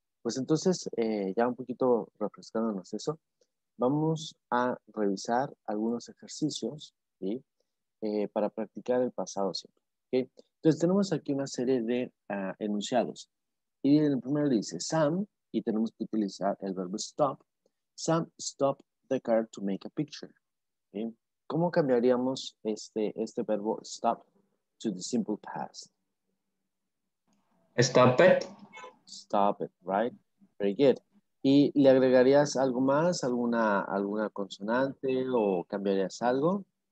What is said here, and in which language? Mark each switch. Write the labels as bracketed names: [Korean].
[Spanish] pues entonces, ya un poquito refrescándonos eso, vamos a revisar algunos ejercicios, ¿sí? Para practicar el pasado simple. ¿Okay? Entonces tenemos aquí una serie de enunciados. Y en el primero dice Sam, y tenemos que utilizar el verbo stop. [English] Sam stopped the car to make a picture. [Spanish] ¿Okay? ¿Cómo cambiaríamos este verbo [English] stop to the simple past? Stop it. Stop it, right? Very good. [Spanish] ¿Y le agregarías algo más, alguna consonante o cambiarías algo?